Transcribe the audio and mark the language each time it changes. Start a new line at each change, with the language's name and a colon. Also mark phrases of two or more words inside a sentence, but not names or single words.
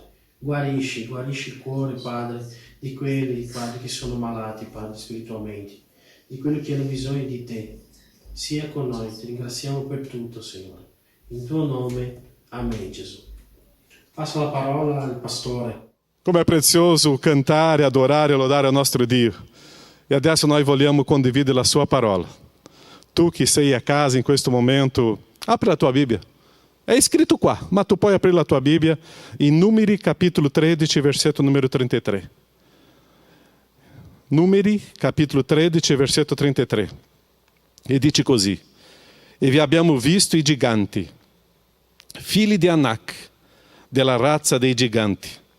Italian: Guarisci il cuore, Padre, di quelli, Padre, che sono malati, Padre, spiritualmente, di quelli che hanno bisogno di te. Sia con noi, ti ringraziamo per tutto, Signore. In tuo nome, amen, Gesù. Passo la parola al pastore.
Portuguese: Como é precioso cantar, adorar e lodare ao
Italian: nostro Dio. E adesso nós vogliamo condividere a sua parola. Tu que sei a casa em questo momento, apri a tua Bíblia.
Portuguese: É escrito qua, mas tu pode abrir a tua Bíblia em Numeri capítulo 13, versetto número 33.
Italian: Numeri capítulo 13, versetto 33. E dice così: E vi abbiamo visto i giganti, figli di Anak, della razza dei giganti.